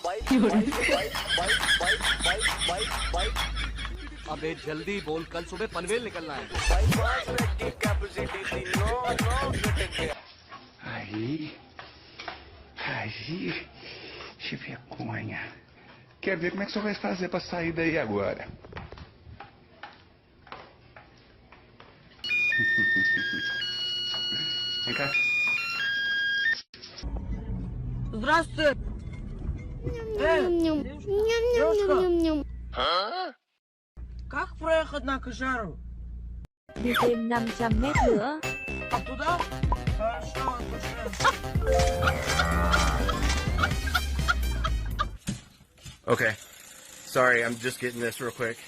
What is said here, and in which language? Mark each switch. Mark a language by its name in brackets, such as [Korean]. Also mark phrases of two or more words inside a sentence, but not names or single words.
[Hindi] अबे जल्दी बोल, कल सुबह पनवेल निकलना है. [Portuguese] Aí, que vergonha. Quer ver como é que você vai fazer pra sair daí agora? Vem cá. [Russian] Здравствуйте. Девушка. Как проехать на Кожару? [Vietnamese] Đi thêm 500 mét nữa. [Russian] А туда? Хорошо, точно. [English] Okay. Sorry, I'm just getting this real quick.